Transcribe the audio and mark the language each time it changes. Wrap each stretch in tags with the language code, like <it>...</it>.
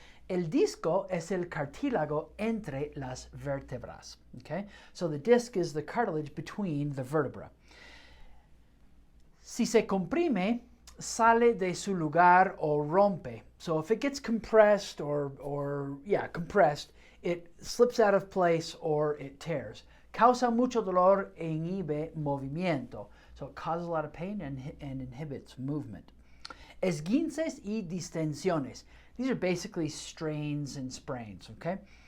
<es>El disco es el cartílago entre las vértebras.</es> <en>Okay? So the disc is the cartilage between the vertebra.</en> <es>Si se comprime, sale de su lugar o rompe.</es> <en>So if it gets compressed compressed, it slips out of place or it tears.</en> <es>Causa mucho dolor e inhibe movimiento.</es> <en>So it causes a lot of pain and inhibits movement.</en> <es>Esguinces y distensiones.</es> <en>These are basically strains and sprains, okay?</en>